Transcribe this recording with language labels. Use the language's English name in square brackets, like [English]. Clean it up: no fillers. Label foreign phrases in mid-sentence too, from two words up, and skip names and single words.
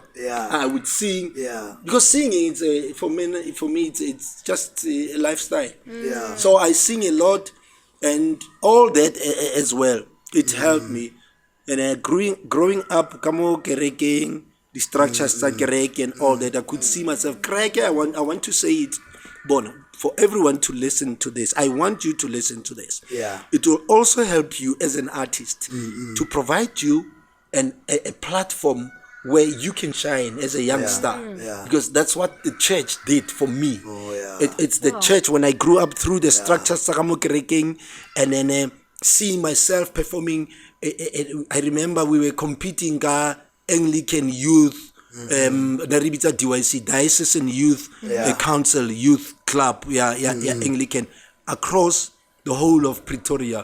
[English] I would sing because singing is for me it's just a lifestyle. So I sing a lot and all that as well. It helped me, and growing up, [Southern Sotho] kamo kerekeng, [English] the structures [Southern Sotho] tsa kereke [English] and all that. I could see myself. Kereke, I want to say it, Bono, for everyone to listen to this. I want you to listen to this. It will also help you as an artist to provide you a platform where you can shine as a young star, because that's what the church did for me. It's the church when I grew up through the structures [Southern Sotho] tsa kamo kerekeng, [English] and then. Seeing myself performing, I remember we were competing Anglican youth, DYC, Diocesan Youth Council, Youth Club, Anglican, across the whole of Pretoria.